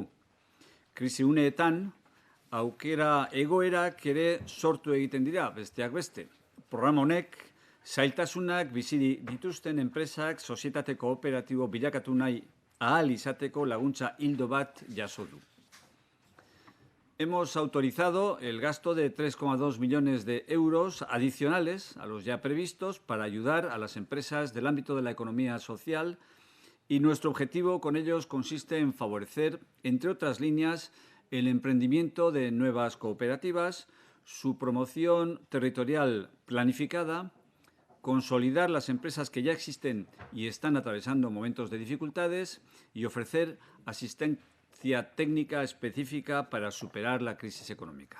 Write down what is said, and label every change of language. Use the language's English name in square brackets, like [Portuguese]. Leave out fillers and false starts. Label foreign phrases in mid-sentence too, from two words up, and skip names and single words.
[Basque] Krisi uneetan, aukera egoerak ere sortu egiten dira, besteak beste. Programa honek zailtasunak bizi dituzten enpresak sozietate kooperatibo bilakatu nahi ahal izateko laguntza ildo bat jaso du. [Spanish] Hemos autorizado el gasto de 3,2 millones de euros adicionales a los ya previstos para ayudar a las empresas del ámbito de la economía social y nuestro objetivo con ellos consiste en favorecer, entre otras líneas, el emprendimiento de nuevas cooperativas, su promoción territorial planificada, consolidar las empresas que ya existen y están atravesando momentos de dificultades y ofrecer asistencia técnica específica para superar la crisis económica.